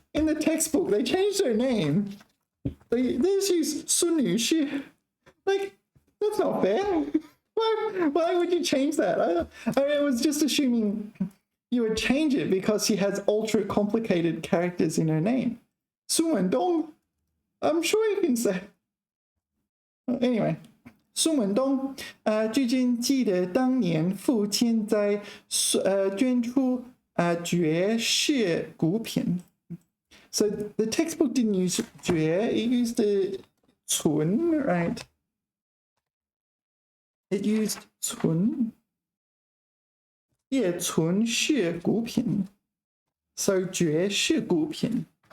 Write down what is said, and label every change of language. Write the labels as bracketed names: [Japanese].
[English] In the textbook, they changed her name. They just use Sun Yushi. Like, that's not fair. Why would you change that? I was just assuming you would change it because she has ultra complicated characters in her name. Sun Wendong, I'm sure you can say. [Chinese] Anyway, 孙文东，至今记得当年父亲在捐出绝世古品。 [English] So the textbook didn't use 绝, it used the 存, right? It used 存.Yeah, 存世古品. [Chinese] So 绝世古品.